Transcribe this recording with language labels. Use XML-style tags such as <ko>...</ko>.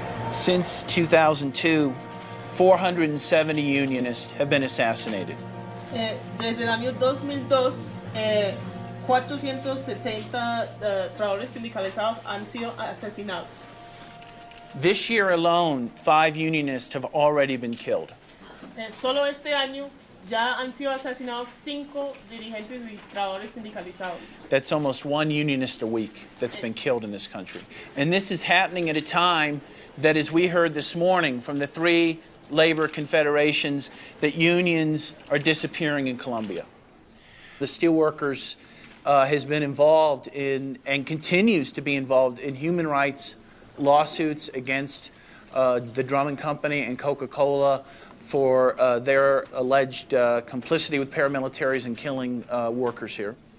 <en>Since 2002, 470 unionists have been assassinated.</en> <es>Desde el año 2002, 470 trabajadores sindicalizados han sido asesinados.</es> <en>This year alone, 5 unionists have already been killed.</en> <es>Solo este año ya han sido asesinados 5 dirigentes y trabajadores sindicalizados.</es> <en>That's almost 1 unionist a week that's been killed in this country. And this is happening at a time that, as we heard this morning from the 3 labor confederations, that unions are disappearing in Colombia. The steelworkers has been involved in and continues to be involved in human rights lawsuits against the Drummond Company and Coca Cola for their alleged complicity with paramilitaries in killing workers here.</en>